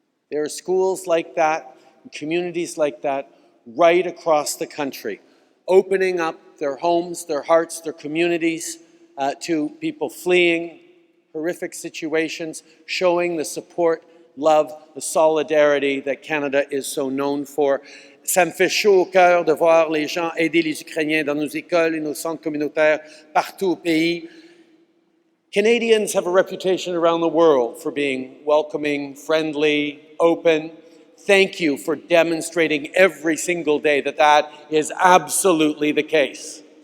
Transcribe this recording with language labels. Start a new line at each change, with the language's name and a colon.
English: There are schools like that, communities like that, right across the country, opening up their homes, their hearts, their communities to people fleeing horrific situations, showing the support, love, the solidarity that Canada is so known for.
French: Ça me fait chaud au cœur de voir les gens aider les Ukrainiens dans nos écoles et nos centres communautaires partout au pays.
English: Canadians have a reputation around the world for being welcoming, friendly, open. Thank you for demonstrating every single day that that is absolutely the case.